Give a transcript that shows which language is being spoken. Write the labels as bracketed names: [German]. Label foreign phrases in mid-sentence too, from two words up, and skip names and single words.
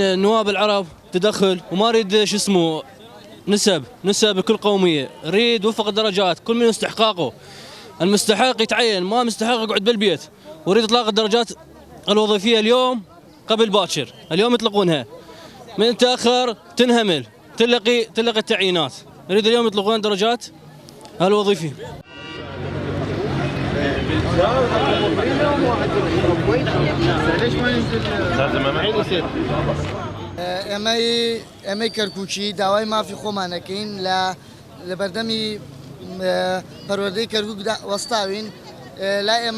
[Arabic] النواب العرب تدخل، وما نريد شو اسمه نسب بكل قومية، نريد وفق الدرجات كل من استحقاقه، المستحق يتعين، ما مستحق يقعد بالبيت، وريد اطلاق الدرجات الوظيفية اليوم قبل باكر، اليوم يطلقونها، من تأخر تنهمل تلقي التعيينات، نريد اليوم يطلقون الدرجات الوظيفية. [Central Kurdish] ئەمەی کەرکووچی داوای مافی خۆمانەکەین لە بەردەمی پەروەردەی کەرکووک وەستاوین، لا ئێمە